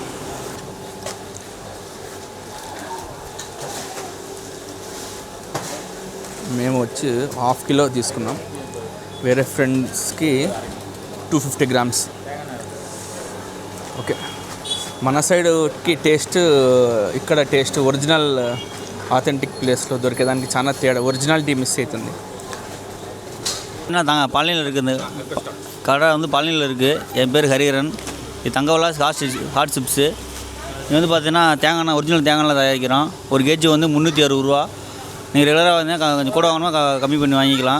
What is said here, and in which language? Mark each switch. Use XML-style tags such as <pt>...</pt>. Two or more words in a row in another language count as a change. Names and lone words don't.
<te>మేము వచ్చి 1/2 కిలో తీసుకున్నాం. వేరే ఫ్రెండ్స్కి 250 grams. ఓకే, మన సైడ్కి టేస్ట్, ఇక్కడ టేస్ట్</te> <en>original authentic</en> <te>ప్లేస్లో దొరికేదానికి చాలా తేడా, ఒరిజినాలిటీ மிஸ் అవుతుంది.</te> <ta>தாங்க பழனியில் இருக்குது கடை வந்து பழனியில் இருக்குது. என் பேர் ஹரிஹரன். இது தங்கவிலாஸ் ஹாட் சிப்ஸு. இது வந்து பார்த்தீங்கன்னா தேங்காய் ஒரிஜினல் தேங்காயில் தயாரிக்கிறோம். ஒரு கேஜி வந்து 360 ரூபா. நீங்கள் ரெகுலராக வந்து கொஞ்சம் கூட வாங்கினா கம்மி பண்ணி வாங்கிக்கலாம்.</ta>